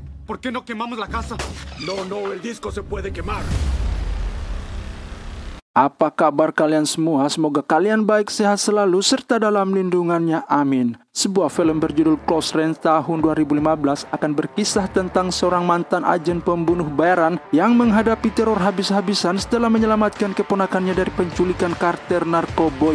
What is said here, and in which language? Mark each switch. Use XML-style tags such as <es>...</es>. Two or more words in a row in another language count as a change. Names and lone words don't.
<es>¿Por qué no quemamos la casa? No, el disco se puede quemar.</es> <id>Apa kabar kalian semua? Semoga kalian baik, sehat selalu, serta dalam lindungannya. Amin. Sebuah film berjudul Close Range tahun 2015 akan berkisah tentang seorang mantan agen pembunuh bayaran yang menghadapi teror habis-habisan setelah menyelamatkan keponakannya dari penculikan kartel narkoboy.</id>